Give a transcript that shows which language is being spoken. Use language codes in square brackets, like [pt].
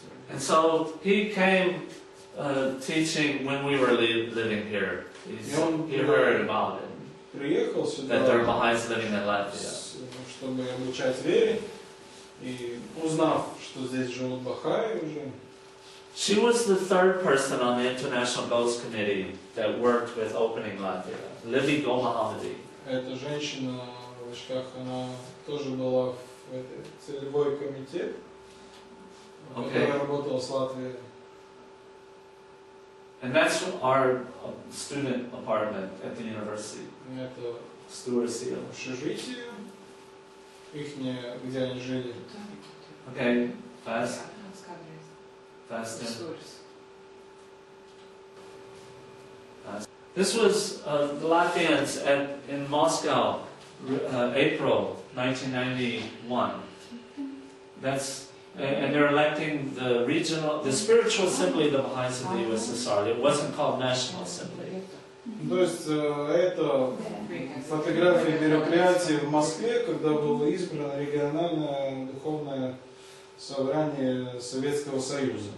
[en] And so he came teaching when we were living here. He heard about it. [ru] Приехал сюда, [en] That there are Baha'is living in Latvia. [ru] чтобы обучать вере, и узнав, что здесь живут Бахаи уже. [en] She was the third person on the International Goals Committee that worked with opening Latvia. Libby Gomahamadi. [ru] Эта женщина в очках, она тоже была в этой целевой комитет, который работал с Латвией. [en] And that's our student apartment at the university. [ru] Это [en] Stewardship. [ru] общежитие, где они жили. [en] Okay, fast. Fast. This was the Latvians in Moscow, April 1991. And they're electing the spiritual assembly of the Baha'is of the USSR. It wasn't called National Assembly. [ru] То есть это фотографии мероприятий в Москве, когда было избрано региональное духовное собрание Советского Союза.